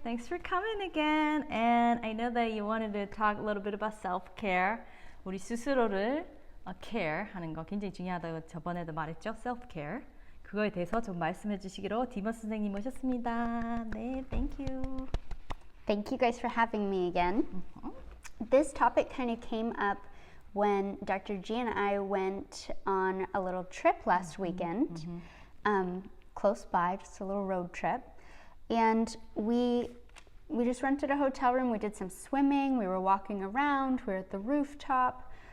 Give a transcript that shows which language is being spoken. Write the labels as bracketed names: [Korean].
[English] Thanks for coming again. And I know that you wanted to talk a little bit about self-care. [Korean] 우리 스스로를 care 하는 거 굉장히 중요하다고 저번에도 말했죠. [English] self-care. [Korean] 그거에 대해서 좀 말씀해 주시기로 디머스 선생님 모셨습니다. [English] 네, thank you. Thank you guys for having me again. This topic kind of came up when Dr. G and I went on a little trip last weekend, close by, just a little road trip. And we just rented a hotel room, we did some swimming, we were walking around, we were at the rooftop.